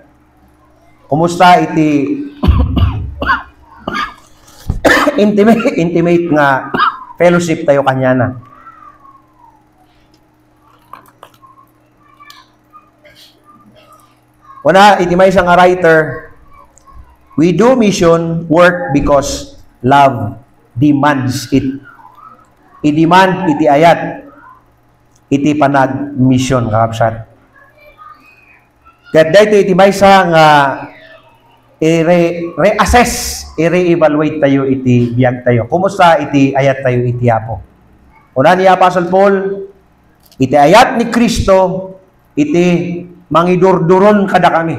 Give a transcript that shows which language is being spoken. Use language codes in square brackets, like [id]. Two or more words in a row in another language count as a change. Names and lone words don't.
[ilo] Kumusta iti intimate nga fellowship tayo kanya na? Una, iti may isang [en] writer, we do mission work because love demands it. [ilo] I-demand iti ayat iti panag-mission, kakabsat. Kaya dito iti may isang i-reassess, i-re-evaluate tayo iti biyag tayo. Kumusta iti ayat tayo iti Apo? Una ni Apostle Paul, iti ayat ni Kristo, iti mangidurduron kada kami.